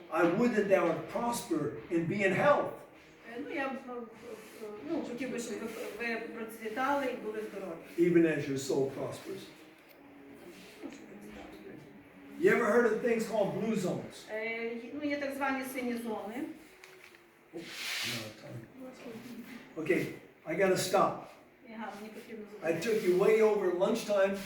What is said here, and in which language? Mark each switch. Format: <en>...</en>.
<en>I would that thou would prosper and be in health.</en> <uk>Я хотів би, щоб ви процвітали і були здорові.</uk> <en>Even as your soul prospers. You ever heard of things called blue zones?</en> <uk>Є так звані сині зони.</uk> <en>Okay, I gotta stop.</en> <uk>Мені потрібно</uk> <en>I</en> <uk>зупинити.</uk> <en>took you way over lunchtime.</en>